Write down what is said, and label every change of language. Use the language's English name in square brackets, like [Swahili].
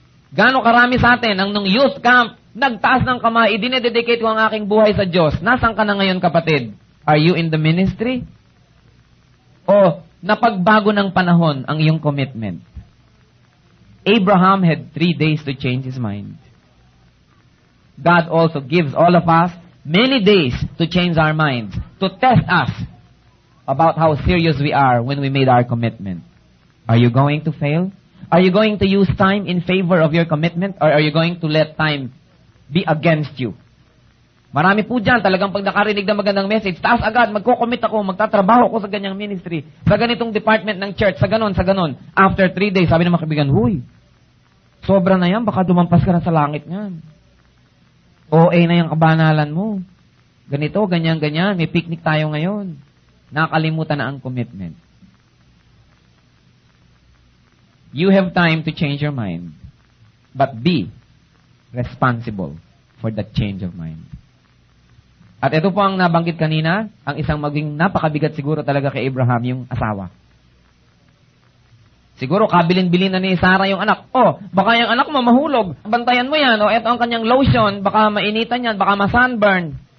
[Filipino] Gano'ng karami sa atin, ang nung youth camp, nagtaas ng kamay, dinededicate ko ang aking buhay sa Diyos. Nasaan ka na ngayon, kapatid? [English] Are you in the ministry? [Filipino] O napagbago ng panahon ang iyong commitment? [English] Abraham had 3 days to change his mind. God also gives all of us many days to change our minds, to test us about how serious we are when we made our commitment. Are you going to fail? Are you going to use time in favor of your commitment, or are you going to let time be against you? [Filipino] Marami po dyan, talagang pag nakarinig ng magandang message, taas agad, magko-commit ako, magtatrabaho ako sa ganyang ministry, sa ganitong department ng church, sa ganon, sa ganon. [English] After 3 days, [Filipino] sabi ng mga kaibigan, huy, sobra na yan, baka dumampas ka na sa langit niyan. OA na yung kabanalan mo. Ganito, ganyan, ganyan, may picnic tayo ngayon. Nakalimutan na ang commitment. [English] You have time to change your mind, but be responsible for that change of mind. [Filipino] At ito po ang nabanggit kanina, ang isang maging napakabigat siguro talaga kay Abraham, yung asawa. Siguro kabilin-bilin na ni Sarah yung anak. Baka yung anak mo mahulog. Bantayan mo yan. Ito ang kanyang lotion. Baka mainitan yan. Baka ma-sunburn.